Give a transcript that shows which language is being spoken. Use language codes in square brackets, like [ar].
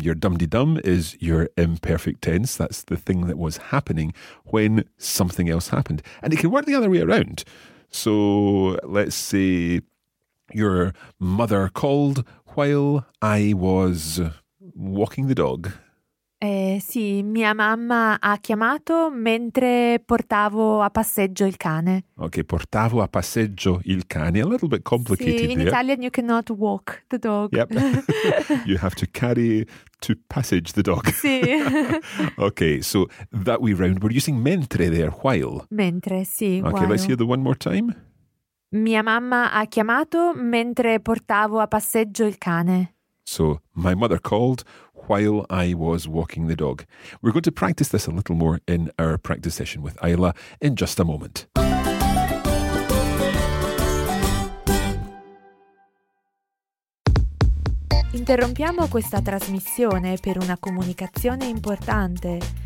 [en] Your dum-di-dum is your imperfect tense. That's the thing that was happening when something else happened. And it can work the other way around. So, let's say your mother called while I was walking the dog. [it] Sì, mia mamma ha chiamato mentre portavo a passeggio il cane. Ok, portavo a passeggio il cane. [en] A little bit complicated there. Sì, in there. Italian you cannot walk the dog. Yep. You have to carry to passage the dog. [it] Sì. [en] Ok, so that way round, we're using mentre there, while. [it] Mentre, sì. [en] Ok, while. Let's hear the one more time. [it] Mia mamma ha chiamato mentre portavo a passeggio il cane. [en] So, my mother called while I was walking the dog. We're going to practice this a little more in our practice session with Ayla in just a moment. [it] Interrompiamo questa trasmissione per una comunicazione importante.